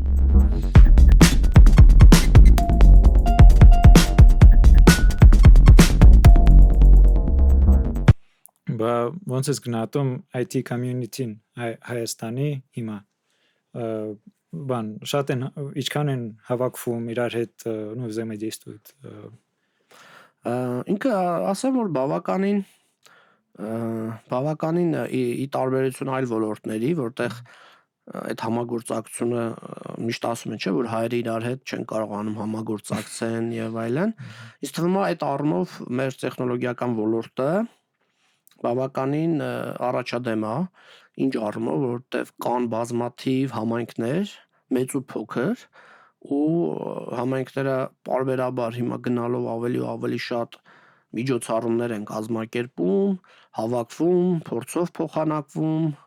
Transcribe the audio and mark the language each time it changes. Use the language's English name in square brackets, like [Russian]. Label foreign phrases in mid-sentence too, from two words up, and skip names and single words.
[Armenian] Բա ոնց ես գնահատում [English] IT community- [Armenian] ն Հայաստանի հիմա, բան շատ են, ինչքան են հավաքվում իրար հետ, [Russian] ну, взаимодействуют։ [Armenian] Ինքը ասեմ, որ բավականին ի տարբերություն այլ ոլորտների, որտեղ այդ համագործակցությունը միշտ ասում են, չէ, որ հայերը իրար հետ չեն կարողանում համագործակցեն եւ այլն, ինձ թվում է այդ առումով մեր տեխնոլոգիական ոլորտը բավականին առաջադեմ է, ինչ առումով, որտեղ կան բազմաթիվ համայնքներ, մեծ ու փոքր, ու համայնքները պարբերաբար հիմա գնալով ավելի ու ավելի շատ միջոցառումներ են կազմակերպում, հավաքվում, փորձով փոխանակվում,